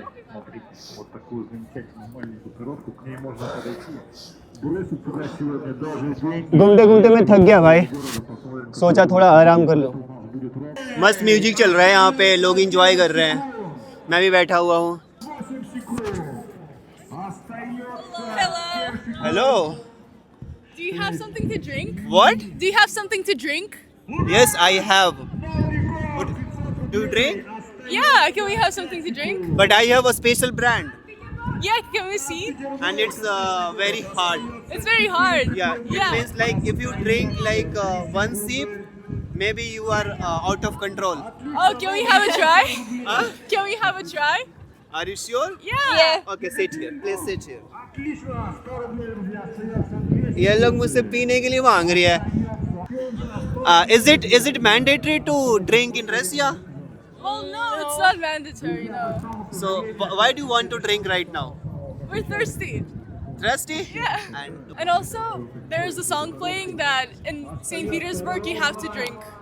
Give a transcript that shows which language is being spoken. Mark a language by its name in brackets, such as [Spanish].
[Russian] Смотри, вот такую замечательную маленькую коробку, к ней можно подойти. Бросить туда сегодня даже деньги. [Hindi] घूमते घूमते मैं थक गया भाई, [Russian] Посмотрим, [Hindi] सोचा थोड़ा आराम कर लो। [Russian] у нас будет ровно [Hindi] मस्त म्यूजिक चल रहा है यहाँ पे, लोग एंजॉय कर रहे हैं, मैं भी बैठा हुआ हूँ। [Russian] 8 секунд. Остается. [English] Hello, Do you have something to drink? what? Do you have something to drink? Yes, I have. Do you drink? Yeah, can we have something to drink? But I have a special brand, Yeah, can we see? and it's very hard. It's very hard. Yeah, it means like if you drink like one sip, maybe you are out of control. Oh, can we have a try? Huh? Can we have a try? Are you sure? Yeah. Okay, sit here. Please sit here. [Russian] Отлично. 100 рублей, друзья. Остается 200. [Hindi] ये लोग मुझसे पीने के लिए मांग रही है, [English] Is it mandatory to drink in Russia? Well, no, it's not mandatory. No, So why do you want to drink right now? we're thirsty. Thirsty? Yeah. And also, there's a song playing that in St. Petersburg you have to drink.